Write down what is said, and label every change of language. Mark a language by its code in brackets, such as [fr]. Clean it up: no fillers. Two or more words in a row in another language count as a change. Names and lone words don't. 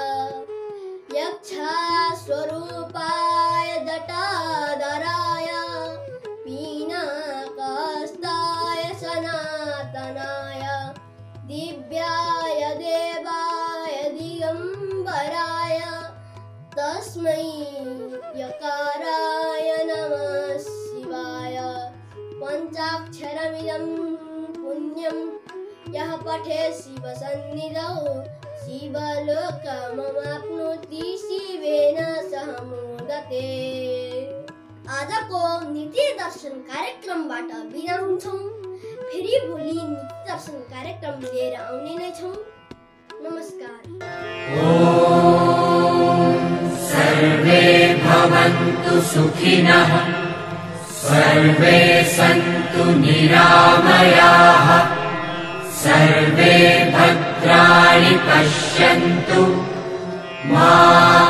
[sa] यक्षस्वरूपाय जटाधराय पीनाकहस्ताय सनातनाय दिव्याय देवाय दिगम्बराय तस्मै यकाराय नमः शिवाय। पञ्चाक्षरमिदं पुण्यं यः पठेत् शिवसन्निधौ शिवलोकमवाप्नोति शिवेन सह मोदते। [ne] आजको नीति दर्शन कार्यक्रमबाट बिदा हुन्छौं। फेरि भोलि नीति दर्शन कार्यक्रम लिएर आउने नै छौं। नमस्कार। [sa] सर्वे भवन्तु सुखिनः सर्वे सन्तु निरामयाः सर्वे भद्राणि पश्यन्तु मा